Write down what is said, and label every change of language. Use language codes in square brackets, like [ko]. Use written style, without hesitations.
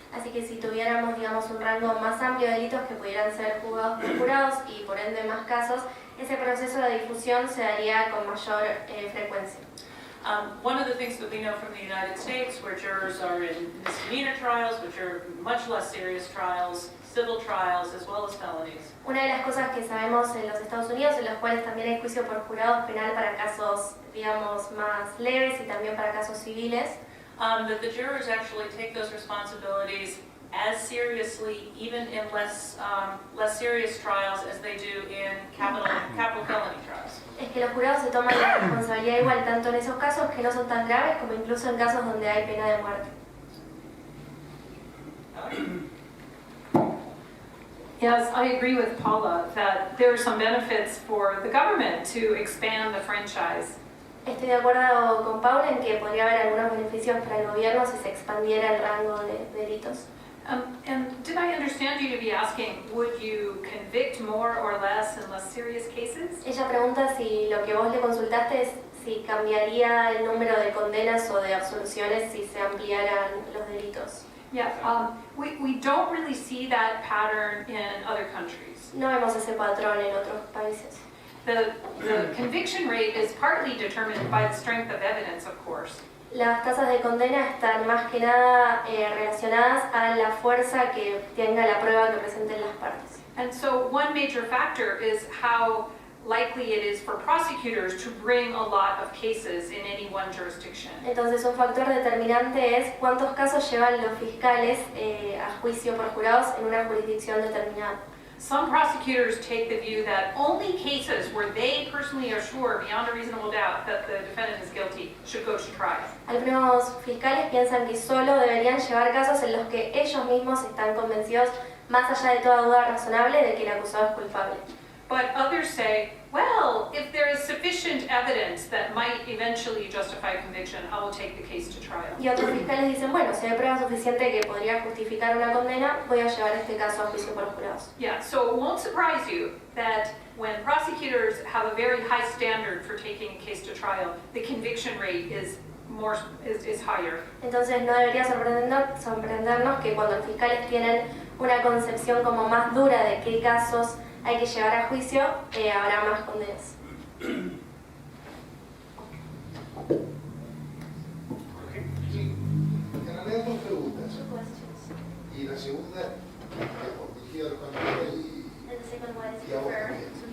[es] Así que si tuviéramos, digamos, un rango más amplio de delitos que pudieran ser juzgados por jurados y por ende más casos, ese proceso de difusión se daría con mayor frecuencia. [en] One of the things that we know from the United States, where jurors are in misdemeanor trials, which are much less serious trials, civil trials, as well as felonies. [es] Una de las cosas que sabemos en los Estados Unidos, en los cuales también hay juicio por jurados penal para casos, digamos, más leves y también para casos civiles, [en] That the jurors actually take those responsibilities as seriously, even in less serious trials, as they do in capital felony trials. [es] es que los jurados se toman la responsabilidad igual tanto en esos casos que no son tan graves como incluso en casos donde hay pena de muerte. [en] Yes, I agree with Paula that there are some benefits for the government to expand the franchise. [es] Estoy de acuerdo con Paula en que podría haber algunos beneficios para el gobierno si se expandiera el rango de delitos. [en] And did I understand you to be asking, would you convict more or less in less serious cases? [es] Ella pregunta si lo que vos le consultaste es si cambiaría el número de condenas o de absoluciones si se ampliaran los delitos. [en] Yeah, we don't really see that pattern in other countries. [es] No vemos ese patrón en otros países. [en] The conviction rate is partly determined by the strength of evidence, of course. [es] Las tasas de condena están más que nada relacionadas a la fuerza que tenga la prueba que presenten las partes. [en] And so one major factor is how likely it is for prosecutors to bring a lot of cases in any one jurisdiction. [es] Entonces un factor determinante es cuántos casos llevan los fiscales a juicio por jurados en una jurisdicción determinada. [en] Some prosecutors take the view that only cases where they personally are sure beyond a reasonable doubt that the defendant is guilty should go to trial. [es] Algunos fiscales piensan que solo deberían llevar casos en los que ellos mismos están convencidos, más allá de toda duda razonable, de que el acusado es culpable. [en] But others say, well, if there is sufficient evidence that might eventually justify conviction, I will take the case to trial. [es] Y otros fiscales dicen, bueno, si hay prueba suficiente que podría justificar una condena, voy a llevar este caso a juicio por los jurados. [en] Yeah, so it won't surprise you that when prosecutors have a very high standard for taking a case to trial, the conviction rate is higher. [es] Entonces no debería sorprendernos que cuando los fiscales tienen una concepción como más dura de qué casos hay que llevar a juicio, habrá más condenas. Sí, en realidad dos preguntas. Y la segunda, dirigida a los candidatos y a vos también.